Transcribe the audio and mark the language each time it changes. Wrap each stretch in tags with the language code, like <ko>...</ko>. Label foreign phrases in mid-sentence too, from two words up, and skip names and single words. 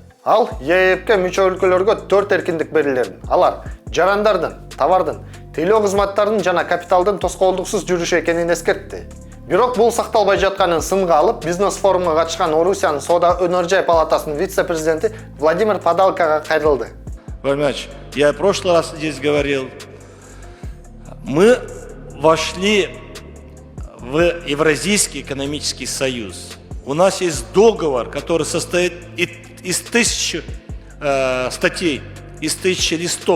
<ky>Ал ЕЭПке мүчө өлкөлөргө 4 эркиндик берилерин. Алар жарандардын, товардын, тейлөө кызматтардын жана капиталдын тоскоолдуксуз жүрүшү экенин эскертти. Бирок бул сакталбай жатканын сынга алып, бизнес форумга катышкан Орусиянын Соода өнөр жай палатасынын вице-президенти Владимир Падалкага кайрылды.</ky> <ru>Владимирович, я в прошлый раз здесь говорил, мы вошли в Евразийский экономический союз. У нас есть договор, который состоит из 1000 статей, из 1000 листов.</ru>